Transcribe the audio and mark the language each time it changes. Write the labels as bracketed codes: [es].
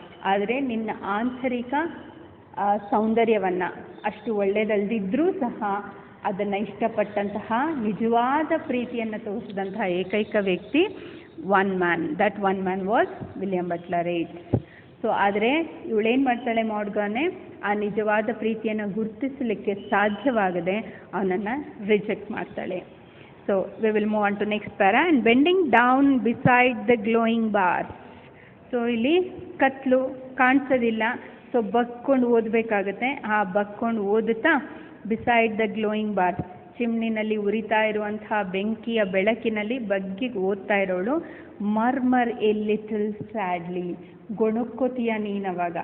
[kn] ಆದರೆ ನಿನ್ನ ಆಂತರಿಕ ಸೌಂದರ್ಯವನ್ನು ಅಷ್ಟು ಒಳ್ಳೆಯದಲ್ದಿದ್ದರೂ ಸಹ ಅದನ್ನು ಇಷ್ಟಪಟ್ಟಂತಹ ನಿಜವಾದ ಪ್ರೀತಿಯನ್ನು ತೋರಿಸಿದಂತಹ ಏಕೈಕ ವ್ಯಕ್ತಿ [en] One man. That one man was William Butler Yeats. So [kn] ಆದರೆ ಇವಳೇನು ಮಾಡ್ತಾಳೆ? ಮಾಡ್ಗಾನೆ ಆ ನಿಜವಾದ ಪ್ರೀತಿಯನ್ನು ಗುರುತಿಸಲಿಕ್ಕೆ ಸಾಧ್ಯವಾಗದೆ ಅವನನ್ನು ರಿಜೆಕ್ಟ್ ಮಾಡ್ತಾಳೆ. [en] So we will move on to next para. And bending down beside the glowing bars. [kn] So ಇಲ್ಲಿ ಕತ್ಲು ಕಾಣಿಸೋದಿಲ್ಲ, ಸೊ ಬಗ್ಕೊಂಡು ಓದಬೇಕಾಗತ್ತೆ. ಆ ಬಗ್ಕೊಂಡು ಓದುತ್ತಾ [en] beside the glowing bar, [kn] ಚಿಮ್ನಿನಲ್ಲಿ ಉರಿತಾ ಇರುವಂತಹ ಬೆಂಕಿಯ ಬೆಳಕಿನಲ್ಲಿ ಬಗ್ಗಿ ಓದ್ತಾ ಇರೋಳು. [en] murmur a little sadly, [kn] ಗೊಣಕ್ಕೋತೀಯ ನೀನವಾಗ.